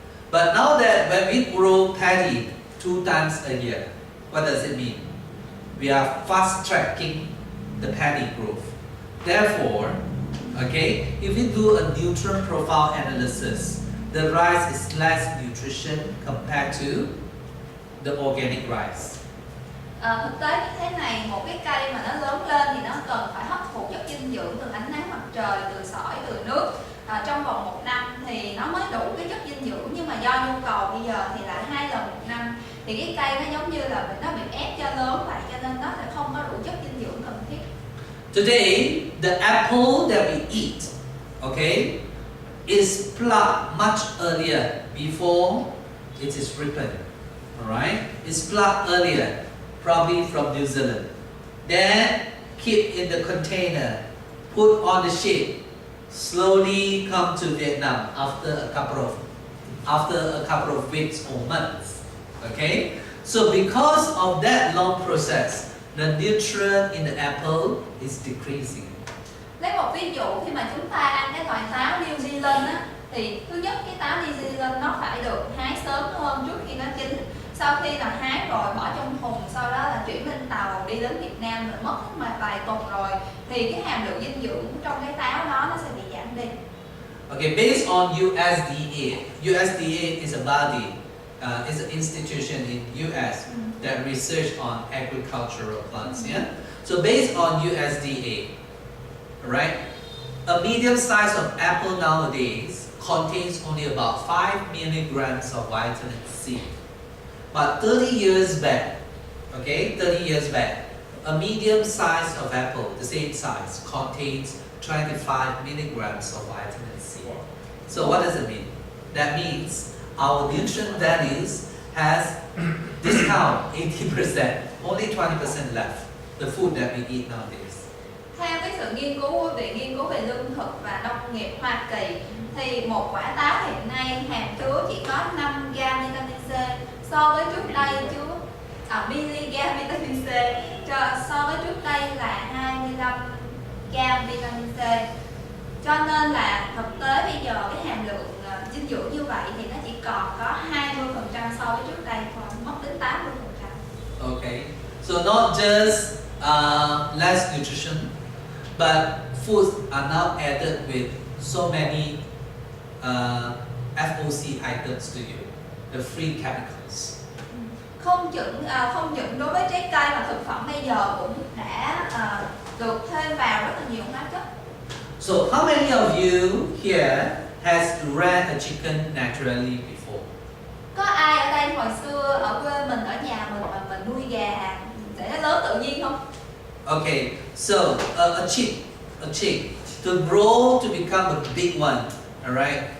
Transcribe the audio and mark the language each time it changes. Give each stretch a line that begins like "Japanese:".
English: But now that when we grow paddy 2 times a year, what does it mean? We are fast tracking the paddy growth. Therefore, okay, if we do a nutrient profile analysis, the rice is less nutrition compared to the organic rice.
Vietnamese: Thực tế như thế này, một cái cây mà nó lớn lên thì nó cần phải hấp thụ chất dinh dưỡng từ ánh nắng mặt trời, từ sỏi, từ nước trong vòng 1 năm thì nó mới đủ cái chất dinh dưỡng, nhưng mà do nhu cầu bây giờ thì lại 2 lần 1 năm thì cái cây nó giống như là nó bị ép cho lớn lại, cho nên nó sẽ không có đủ chất dinh dưỡng cần thiết.
English: Today, the apple that we eat, okay, is plucked much earlier before it is ripened. Alright, it's plucked earlier, probably from New Zealand. Then keep in the container, put on the ship, slowly come to Vietnam after a couple of weeks or months. Okay, so because of that long process, the nutrient in the apple is decreasing.
Vietnamese: Lấy một ví dụ, khi mà chúng ta ăn cái loại táo New Zealand á, thì thứ nhất cái táo New Zealand nó phải được hái sớm hơn trước khi nó chín. Sau khi là hái rồi bỏ trong thùng, sau đó là chuyển lên tàu đi đến Việt Nam rồi mất vài tuần rồi thì cái hàm lượng dinh dưỡng trong cái táo đó nó sẽ bị giảm đi.
English: Okay, based on USDA, USDA is a body, is an institution in US that research on agricultural plants. Yeah. So based on USDA, right, a medium size of apple nowadays contains only about 5 milligrams of vitamin C. But 30 years back, okay, 30 years back, a medium size of apple, the same size, contains 25 milligrams of vitamin C. So what does it mean? That means our nutrient values has discount 80%, only 20% left. The food that we eat nowadays.
Vietnamese: Theo cái sự nghiên cứu của Viện Nghiên cứu về Lương thực và Nông nghiệp Hoa Kỳ thì một quả táo hiện nay hàm chứa chỉ có 5 gam vitamin C so với trước đây miligam vitamin C so với trước đây là 25 gam vitamin C. Cho nên là thực tế bây giờ cái hàm lượng dinh dưỡng như vậy thì nó chỉ còn có 20% so với trước đây, còn mất đến 80%.
English: Okay, so not just less nutrition, but foods are now added with so many FOC items to you, the free chemicals.
Vietnamese: Không những đối với trái cây mà thực phẩm bây giờ cũng đã được thêm vào rất là nhiều hóa chất.
English: So how many of you here has ran a chicken naturally before?
Vietnamese: Có ai ở đây hồi xưa ở quê mình, ở nhà mình mà mình nuôi gà để nó lớn tự nhiên không?
English: Okay, so a chick to grow to become a big one, alright?